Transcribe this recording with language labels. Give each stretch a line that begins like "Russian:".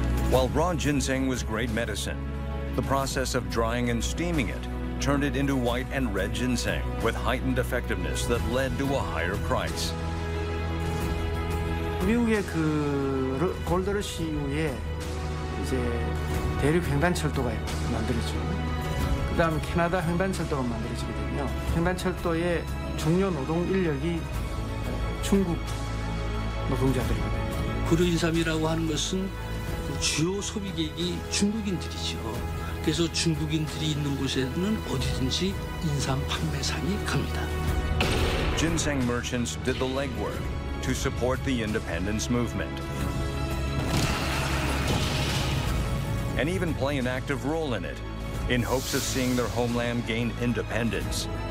English: While raw ginseng was great medicine, the process of drying and steaming it turned it into white and red ginseng with heightened effectiveness that led to a higher price.
Korean: 미국의 그 골드러시 이후에 이제 대륙 횡단철도가 만들어지고 그다음 캐나다 횡단철도가 만들어지거든요. 횡단철도의 중요 노동 인력이 중국 노동자들입니다. 구르인삼이라고 하는 것은 주요 소비객이 중국인들이죠. 그래서 중국인들이 있는 곳에는 어디든지 인삼 판매상이 갑니다.
English: Ginseng merchants did the legwork to support the independence movement and even play an active role in it. In hopes of seeing their homeland gain independence.